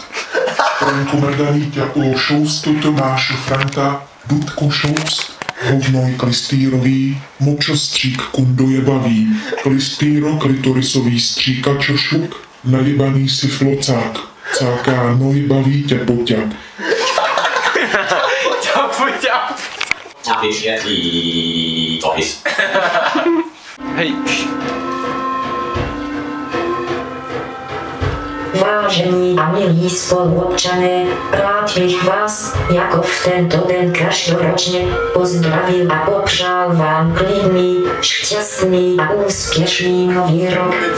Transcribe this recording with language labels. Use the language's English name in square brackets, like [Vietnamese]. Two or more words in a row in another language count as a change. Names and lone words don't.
[Czech] Klinkomrdaný ťapološoust, Tomášu Franta, dudkošoust, hovnoj klistýrový, močostřík kundojebavý, klistýro klitorisový stříkačošuk, najebaný syflocák, cáká nojebavý ťapoťap. Napiš je i dopis. Hej. Vážení a milí spoluobčané, rád bych vás, jako v tento den každoročně, pozdravil a popřál vám klidný, šťastný a úspěšný nový rok.